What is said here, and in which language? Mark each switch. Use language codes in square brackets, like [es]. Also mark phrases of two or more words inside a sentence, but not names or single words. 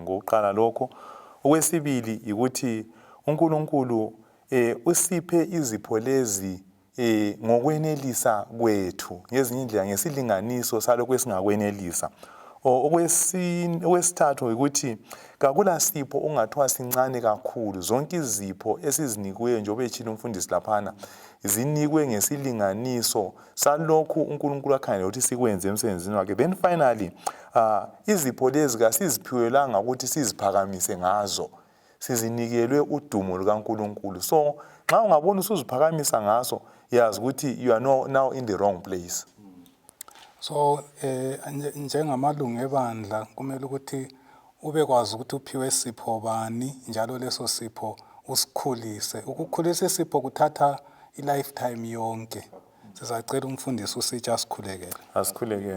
[nd] Ngokuqala lokho, okwesibili ukuthi uNkulunkulu usiphe izipho lezi ngokwenelisa kwethu ngezinye indlela ngesilinganiso salokho esingakwenelisa. Okwesithathu ukuthi kakula sipho ungathiwa sincane kakhulu. Zonke izipho esizinikwe njengoba etshilo umfundisi laphana zinikwe ngesilinganiso salokhu uNkulunkulu akhangelele ukuthi sikwenze emsebenzini wakhe. [en] Then finally [nd] izipho lezi kasiziphiwelanga ukuthi siziphakamise ngazo, sizinikelwe udumo lukaNkulunkulu. So nxa ungabona usuziphakamisa ngazo yazi ukuthi [en] you are now in the wrong place. [nd] So njengamalungu ebandla kumele ukuthi ube kwazi ukuthi uphiwe sipho bani njalo leso sipho usikhulise. Ukukhulisa isipho kuthatha i-lifetime yonke. Sizacela umfundisi usitsha asikhulekele. Asikhulekele.